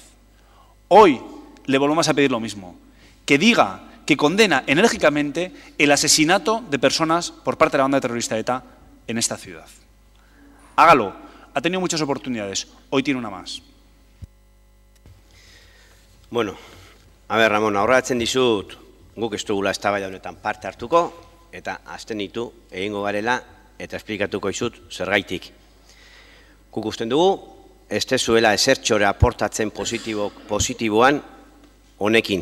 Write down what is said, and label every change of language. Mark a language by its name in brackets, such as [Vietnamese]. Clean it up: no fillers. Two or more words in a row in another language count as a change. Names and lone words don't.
[Spanish] Hoy le volvemos a pedir lo mismo, que diga que condena enérgicamente el asesinato de personas por parte de la banda terrorista ETA en esta ciudad. Hágalo. Ha tenido muchas oportunidades. Hoy tiene una más. [Basque] Bueno, a ber, Ramon, aurratzen dizut, guk ez dugula eztabaida honetan parte hartuko, eta abstenitu egingo garela eta esplikatuko dizut zergaitik. Guk usten dugu, ez dezuela ezertxore aportatzen positiboan honekin.